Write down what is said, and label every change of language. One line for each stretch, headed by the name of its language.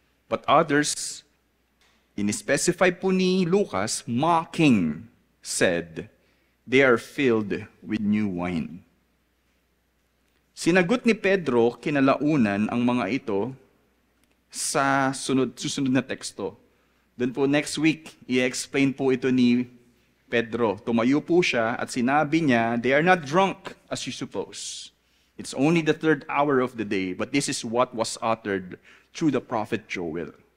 English: But others,
Filipino: in-specify po ni Lucas,
English: mocking, said, 'They are filled with new wine.'"
Filipino: Sinagot ni Pedro kinalaunan ang mga ito sa susunod na teksto. Doon po next week, i-explain po ito ni Pedro. Tumayo po siya at sinabi niya,
English: "They are not drunk as you suppose. It's only the third hour of the day, but this is what was uttered through the prophet Joel."